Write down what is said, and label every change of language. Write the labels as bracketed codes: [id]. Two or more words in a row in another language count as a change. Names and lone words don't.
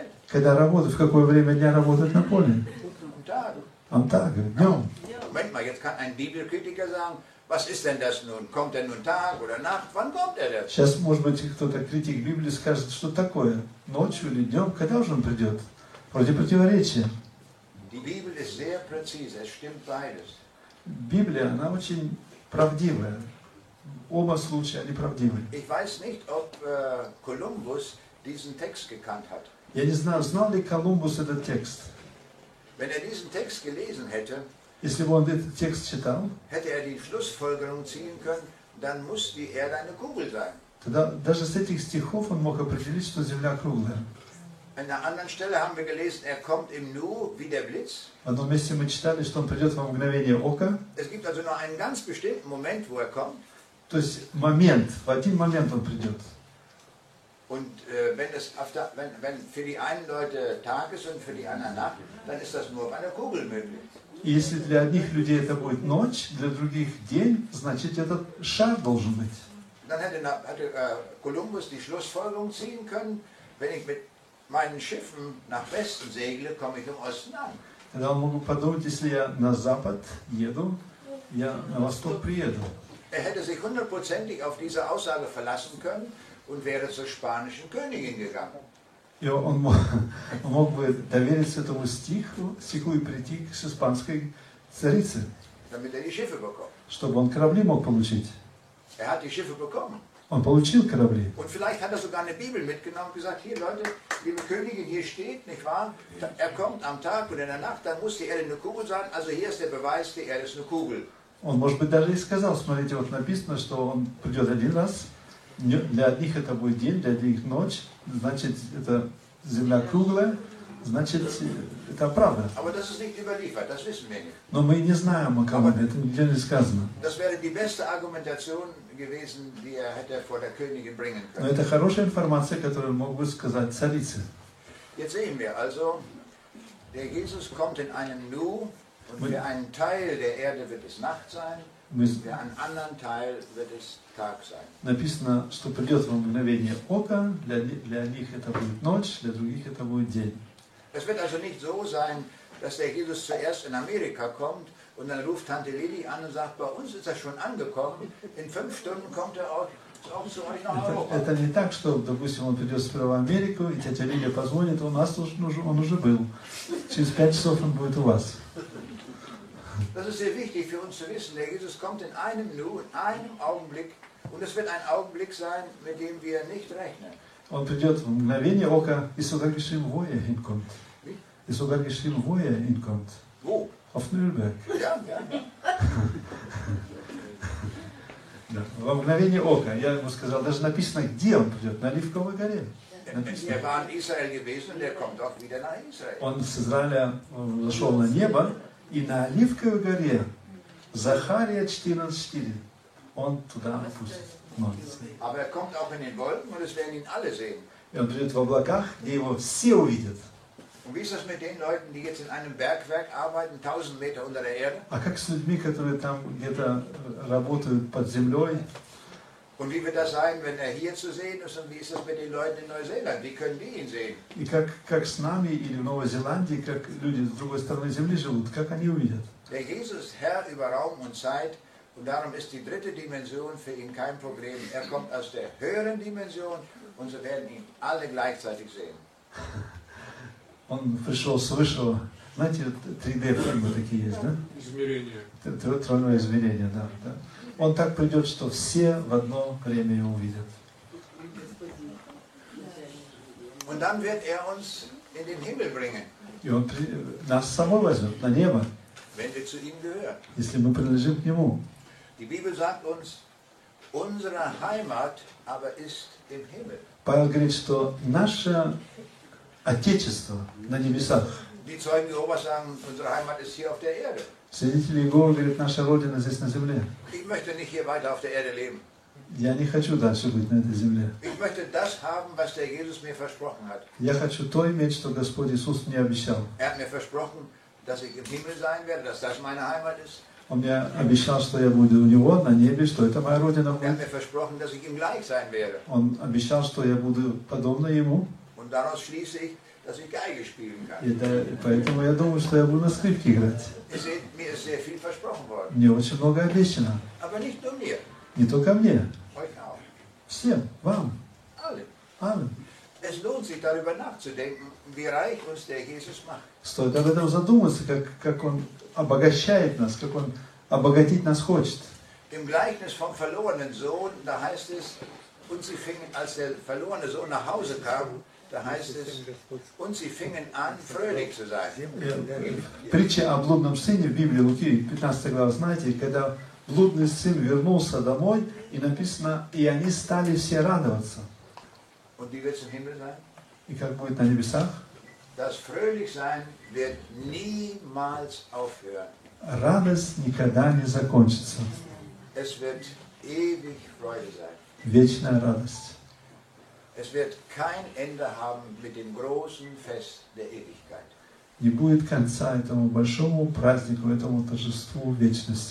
[ru] Когда работают, в какое время дня работают на поле? [de] Am Tag. Am Tag, днем. Moment mal, jetzt kann ein Bibelkritiker sagen, was ist denn das nun? Kommt er nun Tag oder Nacht? Wann kommt er denn? [ru] Сейчас, может быть, кто-то критик Библии скажет, что такое? Ночью или днем? Когда уже он придет? Вроде противоречия. [de] Die Bibel ist sehr präzise, es stimmt beides. [ru] Библия, она очень правдивая. Оба случая, они правдивы. [de] Ich weiß nicht, ob Kolumbus diesen Text gekannt hat. [ru] Я не знаю, знал ли Колумбус этот текст. [de] Wenn er diesen Text gelesen hätte, [ru] Если бы он этот текст читал, [de] hätte er die Schlussfolgerung ziehen können, dann muss die Erde eine Kugel sein. [ru] тогда даже с этих стихов он мог определить, что Земля круглая. [de] An einer anderen Stelle haben wir gelesen, er kommt im Nu wie der Blitz. [ru] В одном месте мы читали, что он придет во мгновение ока. [de] Es gibt also nur einen ganz bestimmten Moment, wo er kommt. [ru] То есть момент, в один момент он придет. [de] Und wenn für die einen Leute Tag ist und für die anderen Nacht, dann ist das nur auf einer Kugel möglich. [ru] И если для одних людей это будет ночь, для других день, значит этот шар должен быть. [de] Dann hätte Kolumbus die Schlussfolgerung ziehen können, wenn ich mit meinen Schiffen nach Westen segle, komme ich im Osten an. [ru] Тогда он мог подумать, если я на запад еду, я на восток приеду. [de] Er hätte sich hundertprozentig auf diese Aussage verlassen können und wäre zur spanischen Königin gegangen. [ru] И он мог бы довериться этому стиху и прийти к испанской царице, [de] Damit er die Schiffe bekommt. [ru] чтобы он корабли мог получить. [de] Er hat die Schiffe bekommen. [ru] Он получил корабли. [de] Und vielleicht hat er sogar eine Bibel mitgenommen und gesagt, hier Leute, liebe Königin, hier steht, nicht wahr? Er kommt am Tag und in der Nacht, dann muss die Erde eine Kugel sein. Also hier ist der Beweis, die Erde ist eine Kugel. [ru] Он, может быть, даже и сказал, смотрите, вот написано, что он придет один раз, для одних это будет день, для других ночь, значит, это земля круглая, значит, это правда. [de] Aber das ist nicht überliefert, das wissen wir nicht. [ru] Но мы не знаем, о ком это нигде не сказано. [de] Das wäre die beste Argumentation gewesen, die er hätte vor der Königin bringen [ru] Но [de] können. [ru] это хорошая информация, которую мог бы сказать царице. [de] Jetzt sehen wir also, der Jesus kommt in einem Nu und für einen Teil der Erde wird es Nacht sein, für einen anderen Teil wird es Tag sein. [ru] Написано, что придет во мгновение ока, для них это будет ночь, для других это будет день. [de] Es wird also nicht so sein, dass der Jesus zuerst in Amerika kommt und dann ruft Tante Lili an und sagt, bei uns ist er schon angekommen, in 5 Stunden kommt er auch zu euch nach Europa. [ru] Это не так, что, допустим, он придет сперва в Америку, и тетя Лилия позвонит, у нас он уже был. Через 5 часов он будет у вас. [de] Das ist sehr wichtig für uns zu wissen. Der Jesus kommt in einem Nu, in einem Augenblick. Und es wird ein Augenblick sein, mit dem wir nicht rechnen. [ru] Он придет в мгновение ока, и [de] sogar geschrieben, wo er hinkommt. И sogar geschrieben, wo er hinkommt. Wo? Auf Nürnberg. Ja. [ru] Да. Во мгновение ока. Я ему сказал, даже написано, где он придет, на Оливковой горе. [de] Er war in Israel gewesen und er kommt auch wieder nach Israel. [ru] Он с Израиля зашел на небо, и на Оливковой горе, Захария 14:4, он туда опустится. [de] Aber er kommt auch in den Wolken und es werden ihn alle sehen. [ru] И он придет в облаках, где его все увидят. [de] Und wie ist das mit den Leuten, die jetzt in einem Bergwerk arbeiten, 1000 Meter unter der Erde? [ru] А как с людьми, которые там где-то работают под землей? [de] Und wie wird das sein, wenn er hier zu sehen ist? Und wie ist das mit den Leuten in Neuseeland? Wie können die ihn sehen? [ru] И как с нами или в Новой Зеландии, как люди с другой стороны земли живут, как они увидят? [de] Der Jesus ist Herr über Raum und Zeit und darum ist die dritte Dimension für ihn kein Problem. Er kommt aus der höheren Dimension und so werden ihn alle gleichzeitig sehen. [ru] Он пришел свыше, знаете, 3D-фильмы такие есть, да? Измерение. Тройное измерение, да. Он так придет, что все в одно время его увидят. [de] Und dann wird uns in den Himmel bringen. [ru] И Он нас с собой возьмет на небо, [de] wenn wir zu ihm gehören. [ru] если мы принадлежим к Нему. [de] Die Bibel sagt uns, unsere Heimat aber ist im Himmel. [ru] Павел говорит, что наше Отечество на небесах. [de] Die Zeugen Jehovas sagen, unsere Heimat ist hier auf der Erde. [ru] Свидетели Иеговы говорят, наша Родина здесь на земле. [de] Ich möchte nicht hier weiter auf der Erde leben. [ru] Я не хочу дальше быть на этой земле. [de] Ich möchte das haben, was der Jesus mir versprochen hat. [ru] Я хочу то иметь, что Господь Иисус мне обещал. [de] Hat mir versprochen, dass ich im Himmel sein werde, dass das meine Heimat ist. [ru] Он мне обещал, что я буду у Него на небе, что это моя Родина [de] Hat [ru] будет. [de] mir versprochen, dass ich ihm gleich sein werde. [ru] Он обещал, что я буду подобно Ему. [de] Und daraus schließe ich, dass ich Geige spielen kann. [ru] И поэтому я думаю, что я буду на скрипке играть. [de] Ihr seht, mir ist sehr viel versprochen worden. [ru] Мне очень много обещано. [de] Aber nicht nur mir, [ru] Не только мне. [de] euch auch. [ru] Всем, вам. [de] Alle. Аллен. Es lohnt sich darüber nachzudenken, wie reich uns der Jesus macht. [ru] Стоит об этом задуматься, как Он обогащает нас, как Он обогатить нас хочет. [de] Im Gleichnis vom verlorenen Sohn, da heißt es, und sie fingen, als der verlorene Sohn nach Hause kam, da heißt es, und sie fingen an, fröhlich zu sein. [ru] Притча о блудном сыне в Библии, Луки, 15 глава, знаете, когда блудный сын вернулся домой, и написано, и они стали все радоваться. [de] Und wie wird es im Himmel sein? [ru] И как будет на небесах? [de] Das Fröhlichsein wird niemals aufhören. [ru] Радость никогда не закончится. [de] Es wird ewig Freude sein. [ru] Вечная радость. [de] Es wird kein Ende haben mit dem großen Fest der Ewigkeit. [ru] Не будет конца этому большому празднику, этому торжеству вечности.